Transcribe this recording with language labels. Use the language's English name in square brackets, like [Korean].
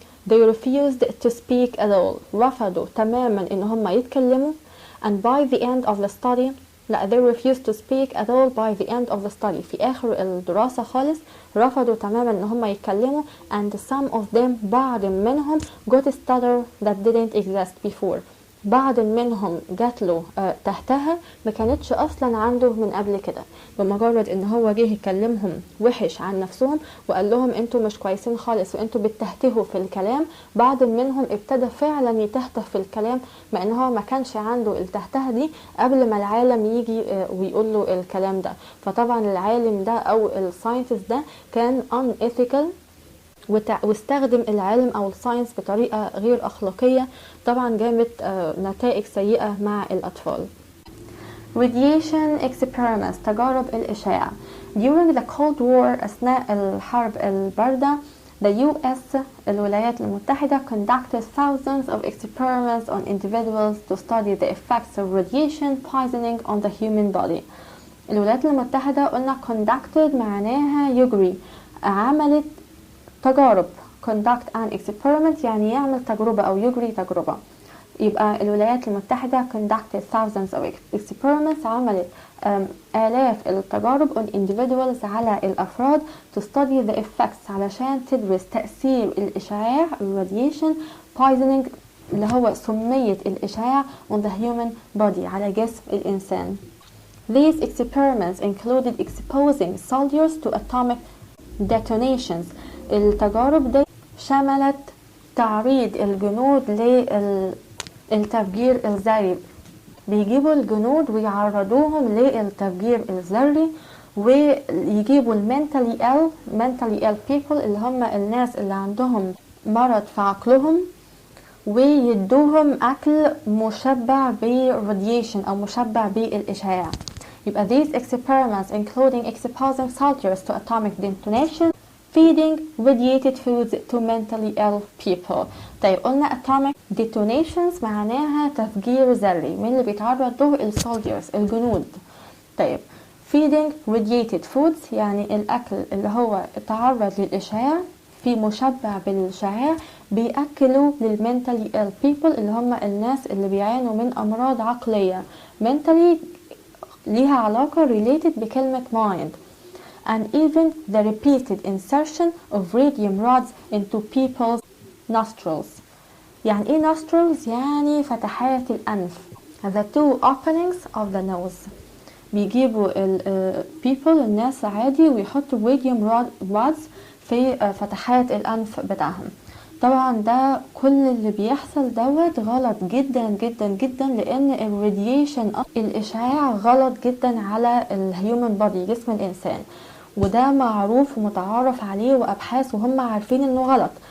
[English] They refused to speak at all [Arabic] رفضوا تماما ان هم يتكلموا. [English] And by the end of the study they refused to speak at all by the end of the study [Arabic] في آخر الدراسة خالص رفضوا تماما ان هم يتكلموا. [English] And some of them [Arabic] بعض منهم [English] got a stutter that didn't exist before [Arabic] بعض منهم جات له تحتها ما كانتش اصلا عنده من قبل كده. بمجرد ان هو جه يكلمهم وحش عن نفسهم وقال لهم انتوا مش كويسين خالص وانتوا بتتهتهوا في الكلام، بعض منهم ابتدى فعلا يتهته في الكلام مع ان هو ما كانش عنده التهته دي قبل ما العالم يجي ويقول له الكلام ده. فطبعا العالم ده او الساينتست ده كان unethical واستخدم العلم او الساينس بطريقة غير اخلاقية، طبعا جابت نتائج سيئة مع الاطفال. [English] Radiation experiments [Arabic] تجارب الاشعاع. [English] During the Cold War [Arabic] اثناء الحرب الباردة [English] the US [Arabic] الولايات المتحدة [English] conducted thousands of experiments on individuals to study the effects of radiation poisoning on the human body. [Arabic] الولايات المتحدة قلنا conducted معناها يجري، عملت تجارب [English] conduct an experiment [Arabic] يعني يعمل تجربة أو يجري تجربة. يبقى الولايات المتحدة [English] conducted thousands of experiments [Arabic] عملت آلاف التجارب [English] on individuals [Arabic] على الأفراد [English] to study the effects [Arabic] علشان تدرس تأثير الإشعاع [English] radiation poisoning [Arabic] اللي هو سمية الإشعاع [English] on the human body [Arabic] على جسم الإنسان. [English] These experiments included exposing soldiers to atomic detonations. [Arabic] التجارب دي شملت تعريض الجنود للتفجير الذري، بيجيبوا الجنود ويعرضوهم للتفجير الذري ويجيبوا [English] mentally ill people [Arabic] اللي هم الناس اللي عندهم مرض في عقلهم ويدوهم أكل مشبع بالراديشن أو مشبع بالإشعاع. [English] يبقى these experiments including exposing soldiers to atomic detonation feeding radiated foods to mentally ill people. [Arabic] طيب قلنا [English] atomic detonations [Arabic] معناها تفجير ذري، من اللي بيتعرض له السولجرز الجنود. طيب [English] feeding radiated foods [Arabic] يعني الأكل اللي هو تعرض للإشعاع في مشبع بالإشعاع بيأكلوا للمنتالي ill people اللي هم الناس اللي بيعانوا من أمراض عقلية. mentally ليها علاقة related بكلمة mind. [English] And even the repeated insertion of radium rods into people's nostrils. [Arabic] يعني ايه nostrils؟ يعني فتحات الأنف. [English] The two openings of the nose. [Arabic] بيجيبوا people الناس عادي ويحطوا [English] radium rods [Arabic] في فتحات الأنف بتاعهم. طبعا ده كل اللي بيحصل دوت غلط جدا جدا جدا، لأن الراديشن الإشعاع غلط جدا على الهيومن بودي جسم الإنسان، وده معروف ومتعارف عليه وأبحاث وهم عارفين إنه غلط.